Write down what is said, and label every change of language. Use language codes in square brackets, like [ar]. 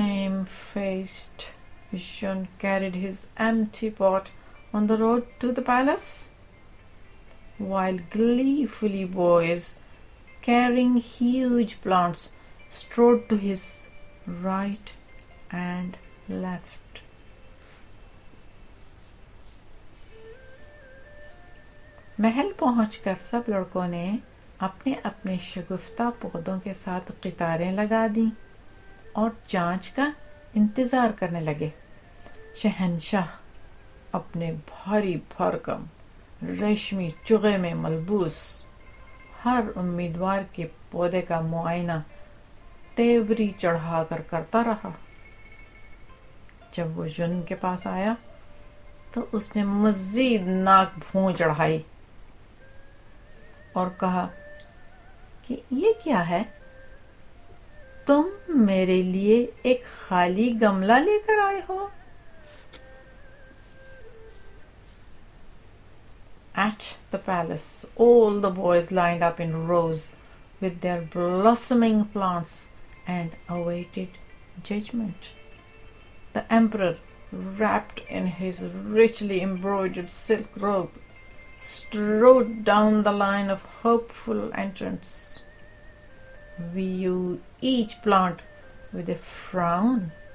[en] Shame-faced, Shun carried his empty pot on the road to the palace, while gleefully boys carrying huge plants strode to his right and left. [hi] महल पहुंचकर सब लड़कों ने अपने अपने शगुफ्ता पौधों के साथ कतारें लगा दी और जांच का इंतजार करने लगे। शहनशाह अपने भारी भरकम रेशमी चुगे में मलबूस हर उम्मीदवार के पौधे का मुआयना तेवरी चढ़ाकर करता रहा। जब वो जुन के पास आया तो उसने मजीद नाक भौं चढ़ाई और कहा कि ये क्या है, तुम मेरे लिए एक खाली गमला लेकर आए हो। [en] At the palace, all the boys lined up in rows with their blossoming plants and awaited judgment. The emperor, wrapped in his richly embroidered silk robe, strode down the line of hopeful entrants, viewed each plant with a frown.